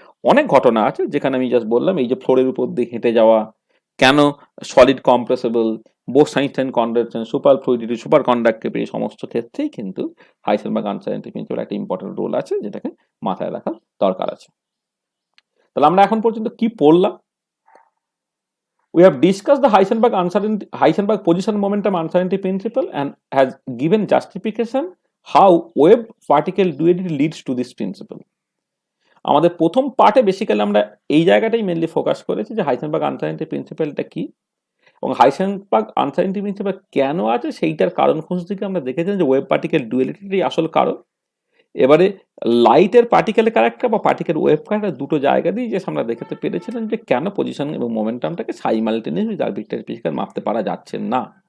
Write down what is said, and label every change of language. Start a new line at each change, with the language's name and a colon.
Bangla: অনেক ঘটনা আছে যেখানে আমি জাস্ট বললাম এই যে ফ্লোরের উপর দিয়ে হেঁটে যাওয়া, কেন solid compressible, Bose-Einstein condensation, super fluidity, super conductivity, এই সমস্ত ক্ষেত্রেই কিন্তু হাইসেনবার্গ আনসার্টেনিটি প্রিন্সিপাল একটা ইম্পর্টেন্ট রোল আছে, যেটাকে মাথায় রাখার দরকার আছে। তাহলে আমরা এখন পর্যন্ত কি পড়লাম?
English: We have discussed the Heisenberg position momentum uncertainty principle and has given justification how wave particle duality leads to this principle.
Bangla: আমাদের প্রথম পার্টে বেসিক্যালি আমরা এই জায়গাটাই মেনলি ফোকাস করেছি যে হাইসেনবার্গ আনসার্টেনিটি প্রিন্সিপালটা কি এবং হাইসেনবার্গ আনসার্টেনিটি প্রিন্সিপাল কেন আছে সেইটার কারণ খুঁজতে গিয়ে আমরা দেখেছিলাম যে ওয়েভ পার্টিকেল ডুয়ালিটিটাই আসল কারণ। এবারে লাইটের পার্টিকেল ক্যারেক্টার বা পার্টিকেল ওয়েভ ক্যারেক্টার দুটো জায়গা দিয়ে যে আমরা দেখতে পেরেছিলাম যে কেন পজিশন এবং মোমেন্টামটাকে সাইমালটেনিয়াসলি আরবিট্রারি ফিজিক্যাল মাপতে পারা যাচ্ছে না।